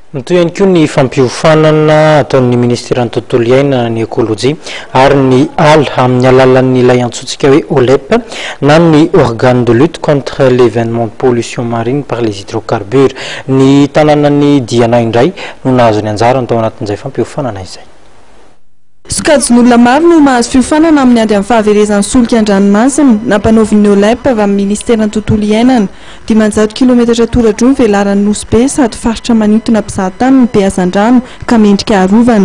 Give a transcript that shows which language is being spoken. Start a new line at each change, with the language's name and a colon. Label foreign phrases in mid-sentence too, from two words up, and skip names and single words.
Malagasy: Toy ihany koa ny fampiofanana ataon'ny ministera ny tontolo iainana ny ekôlôjia ary ny AL amin'ny alalan'ilay antsointsika hoe OLEP na ny
French: organe de lutte contre l'événement de pollution marine par les hydrocarbures.
Malagasy: Ny tanànan'ny Diana indray no nahazo ny anjara tao anatin'izay fampiofanana izay. Sokajin'olona maro no mahazo fiofanana amin'ny ady amin'ny fahaverezan'ny solika an-dranomasina nampanaovin'ny OLEP avy amin'ny ministera ny tontolo iainana 500 kilometatra tora-drony velaran'ny nosy be sady faritra manintona mpizahatany ny be hazan-drano ka mendrika harovana.